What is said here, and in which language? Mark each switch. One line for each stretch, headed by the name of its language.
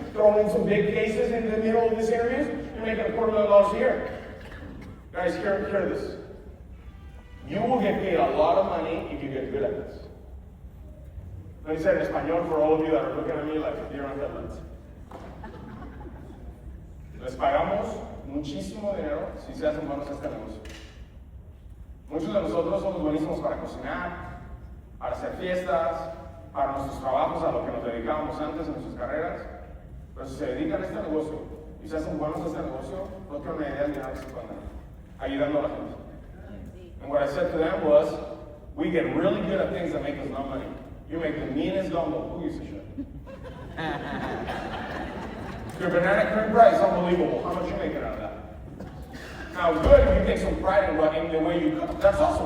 English: Throw in some big cases in the middle of these interviews. You're making $250,000 a year. Guys, hear this. You will get paid a lot of money if you get good at this. Let me say it in Espanol for all of you that are looking at me like deer on headlights.
Spanish: Les pagamos muchísimo dinero si se hacen buenos este negocio. Muchos de nosotros somos buenísimos para cocinar, para hacer fiestas, para nuestros trabajos, a lo que nos dedicábamos antes en nuestras carreras. Pero si se dedican a este negocio y se hacen buenos a este negocio, no tienen una idea del dinero que se pueden ganar, ayudando a la gente.
English: And what I said to them was, we get really good at things that make us no money. You make the meanest gumbo. Who gives a shit? Your banana cream pie is unbelievable. How much are you making out of that? Now, good if you take some pride in the way you cook. That's awesome.